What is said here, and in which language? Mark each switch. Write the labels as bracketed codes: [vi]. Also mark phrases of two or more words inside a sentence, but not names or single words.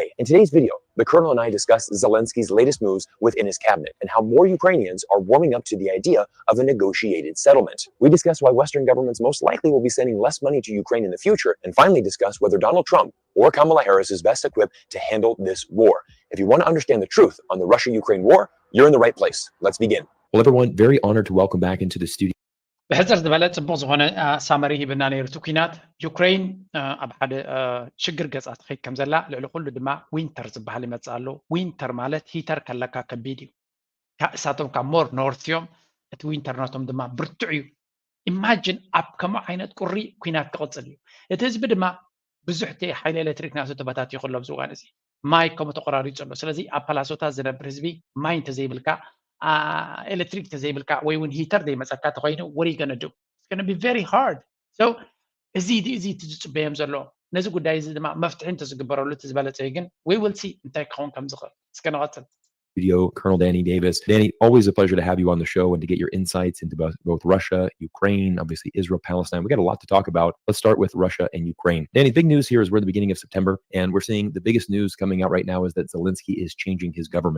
[en] In today's video, the Colonel and I discuss Zelensky's latest moves within his cabinet and how more Ukrainians are warming up to the idea of a negotiated settlement. We discuss why Western governments most likely will be sending less money to Ukraine in the future, and finally discuss whether Donald Trump or Kamala Harris is best equipped to handle this war. If you want to understand the truth on the Russia-Ukraine war, you're in the right place. Let's begin. Well, everyone, very honored to welcome back into the studio. [ti] ብሕፅር ዝበለ ፅቡቅ ዝኮነ ሳመሪ ሂብና ነይሩ እቲ ኩናት ዩክሬን ኣብ ሓደ ሽግር ገፃ ትኸይድ ከም ዘላ ልዕሊ ኩሉ ድማ ዊንተር ዝበሃል ይመፅእ ኣሎ ዊንተር ማለት ሂተር ከለካ ከቢድ እዩ እሳቶም ካብ [en] more north [ti] እዮም እቲ ዊንተር ናቶም ድማ ብርቱዕ እዩ ኢማጅን ኣብ ከምኡ ዓይነት ቁሪ ኩናት ክቕፅል እዩ እቲ ህዝቢ ድማ ብዙሕ ሓይሊ ኤሌክትሪክ ናቱ ተበታትዩ ከሎ ኣብዚ እዋን እዚ ማይ ከምኡ ተቆራሪፁ ኣሎ ስለዚ ኣብ ፓላሶታት ዝነብር ህዝቢ ማይ እንተዘይብልካ ኤሌክትሪክ ተዘይብልካ ወይ እውን ሂተር ዘይመፀካ ተኮይኑ [en] what are you going to do it's going to be very hard so [ti] እዚ ትፅበዮም ዘሎ ነዚ ጉዳይ እዚ ድማ መፍትሒ እንተዝግበረሉ ትዝበለፀ ግን [en] we will see [ti] እንታይ ክኸውን ከም ዝኽእል እስከነቐፅል [en] Studio, Colonel Danny Davis. Danny, always a pleasure to have you on the show and to get your insights into both Russia, Ukraine, obviously Israel, Palestine. We got a lot to talk about. Let's start with Russia and Ukraine. Danny, big news here is we're at the beginning of September, and we're seeing the biggest news coming out right now is that Zelensky is changing his government.